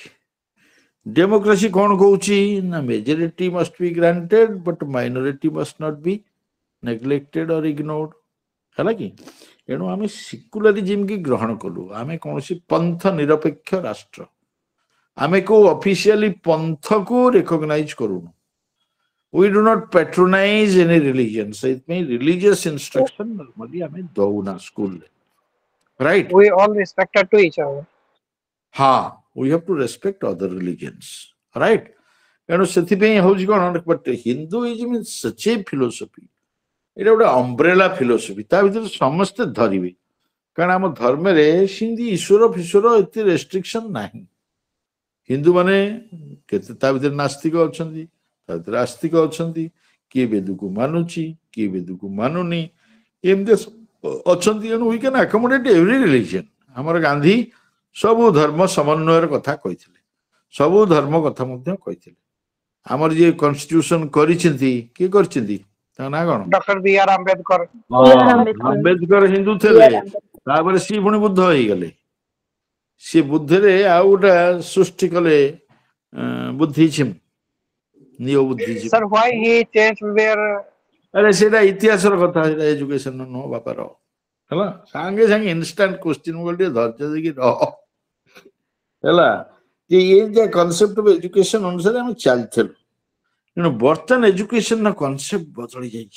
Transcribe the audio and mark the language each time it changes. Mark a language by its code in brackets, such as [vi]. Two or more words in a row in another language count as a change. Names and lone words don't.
[en] ଡେମୋକ୍ରେସି [or] କ'ଣ କହୁଛି ନା [en] majority must be granted but minority must not be neglected or ignored. [or] ହେଲା କି? ଏଣୁ ଆମେ ସିକୁଲାରିଜିମ କି ଗ୍ରହଣ କଲୁ। ଆମେ କୌଣସି ପନ୍ଥ ନିରପେକ୍ଷ ରାଷ୍ଟ୍ର, ଆମେ କୋଉ ଅଫିସିଆଲି ପନ୍ଥକୁ ରେକଗ୍ନାଇଜ କରୁନୁ। [en] We do not patronize any religion. [or] ସେଇଥିପାଇଁ [en] religious instruction [or] ନର୍ମାଲି ଆମେ ଦଉନା ସ୍କୁଲରେ। [en] ରାଇଟ୍? We all respected to each other. ହଁ, we have to respect other religions. Right? [or] ଏଣୁ ସେଥିପାଇଁ ହଉଛି କ'ଣ, [en] but Hinduism is such a philosophy. [or] ଏଇଟା ଗୋଟେ [en] umbrella philosophy, [or] ତା ଭିତରେ ସମସ୍ତେ ଧରିବେ। କାରଣ ଆମ ଧର୍ମରେ ସେମିତି ଈଶ୍ୱର ଫିଶ୍ୱର ଏତେ ରେଷ୍ଟ୍ରିକ୍ସନ ନାହିଁ। ହିନ୍ଦୁମାନେ କେତେ ତା ଭିତରେ ନାସ୍ତିକ ଅଛନ୍ତି, ତା ଭିତରେ ଆସ୍ତିକ ଅଛନ୍ତି, କିଏ ବେଦକୁ ମାନୁଛି, କିଏ ବେଦକୁ ମାନୁନି, ଏମିତି ଅଛନ୍ତି। [en] ଏଣୁ we can accommodate every religion. [or] ଆମର ଗାନ୍ଧୀ ସବୁ ଧର୍ମ ସମନ୍ୱୟର କଥା କହିଥିଲେ, ସବୁ ଧର୍ମ କଥା ମଧ୍ୟ କହିଥିଲେ। ଆମର ଯିଏ କନଷ୍ଟିଟ୍ୟୁସନ କରିଛନ୍ତି, କିଏ କରିଛନ୍ତି, ତାଙ୍କ ନାଁ କ'ଣ? Dr. B.R. Ambedkar. ଆମ୍ବେଦକର ହିନ୍ଦୁ ଥିଲେ, ତାପରେ ସିଏ ପୁଣି ବୁଦ୍ଧ ହେଇଗଲେ। ସିଏ ବୁଦ୍ଧରେ ଆଉ ଗୋଟେ ସୃଷ୍ଟି କଲେ ବୁଦ୍ଧିଜିମ, ନିଓ ବୁଦ୍ଧିଜିମ। [en] Sir, why he changed their [or] ଆରେ ସେଇଟା ଇତିହାସର କଥା, ସେଇଟା ଏଜୁକେସନ ନୁହଁ ବାପାର। ହେଲା, ସାଙ୍ଗେ ସାଙ୍ଗେ [en] instant question, [or] ମୁଁ ଟିକେ ଧୈର୍ଯ୍ୟ ଦେଇକି ରହ। ହେଲା, ଯେ ଏମିତିଆ [en] concept of education [or] ଅନୁସାରେ ଆମେ ଚାଲିଥିଲୁ। ତେଣୁ ବର୍ତ୍ତମାନ ଏଜୁକେସନର କନସେପ୍ଟ ବଦଳି ଯାଇଛି।